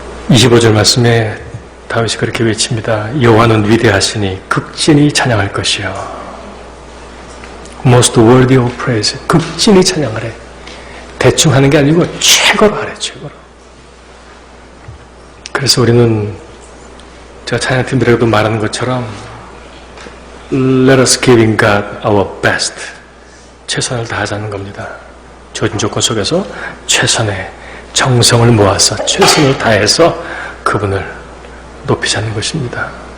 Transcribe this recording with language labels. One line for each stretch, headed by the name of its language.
Korean: (25절) 말씀에 다윗이 그렇게 외칩니다. 여호와는 위대하시니 극진히 찬양할 것이요.
English: Most worthy of praise.
Korean: 극진히 찬양하래. 대충 하는 게 아니고 최고로 하래, 최고로. 그래서 우리는 제가 찬양팀들에게도 말하는 것처럼
English: Let us give in God our best.
Korean: 최선을 다하자는 겁니다. 주어진 조건 속에서 최선의 정성을 모아서 최선을 다해서 그분을 높이자는 것입니다.